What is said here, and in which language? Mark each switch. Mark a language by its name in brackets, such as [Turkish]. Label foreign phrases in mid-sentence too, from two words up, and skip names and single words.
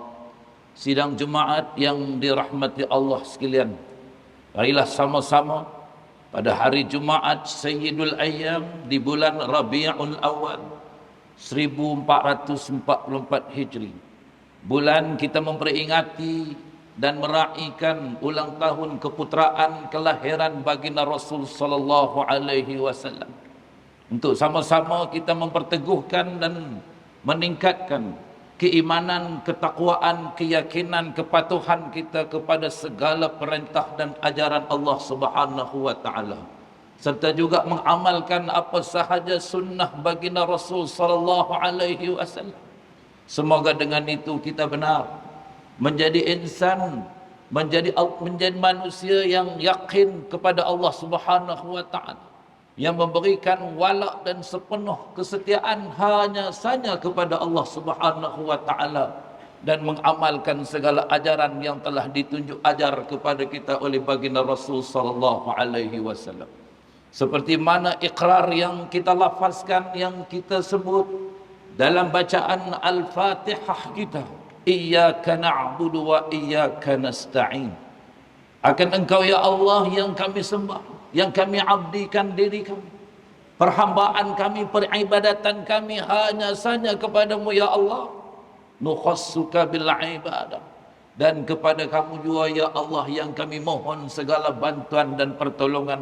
[Malay] Sidang Jumaat yang dirahmati Allah sekalian, marilah sama-sama pada hari Jumaat [Arabic] سيد الأيام [Malay] di bulan Rabiul Awal 1444 Hijri, bulan kita memperingati dan meraihkan ulang tahun keputraan kelahiran baginda Rasul [Arabic] صلى الله عليه وسلم. [Malay] Untuk sama-sama kita memperteguhkan dan meningkatkan keimanan, ketakwaan, keyakinan, kepatuhan kita kepada segala perintah dan ajaran Allah [Arabic] سبحانه وتعالى, [Malay] serta juga mengamalkan apa sahaja sunnah baginda Rasul [Arabic] صلى الله عليه وسلم. [Malay] Semoga dengan itu kita benar menjadi insan, menjadi manusia yang yakin kepada Allah [Arabic] سبحانه وتعالى, [Malay] yang memberikan wala dan sepenuh kesetiaan hanya saja kepada Allah [Arabic] سبحانه وتعالى, [Malay] dan mengamalkan segala ajaran yang telah ditunjuk ajar kepada kita oleh baginda Rasul [Arabic] صلى الله عليه وسلم. [Malay] Seperti mana ikrar yang kita lafazkan, yang kita sebut dalam bacaan Al-Fatihah kita, [Arabic] إياك نعبد وإياك نستعين. [Malay] Akan Engkau ya Allah yang kami sembah, yang kami abdikan diri kami. Perhambaan kami, peribadatan kami hanya saja kepadamu ya Allah. [Arabic] نخصك بالعبادة. [Malay] Dan kepada kamu juga ya Allah yang kami mohon segala bantuan dan pertolongan.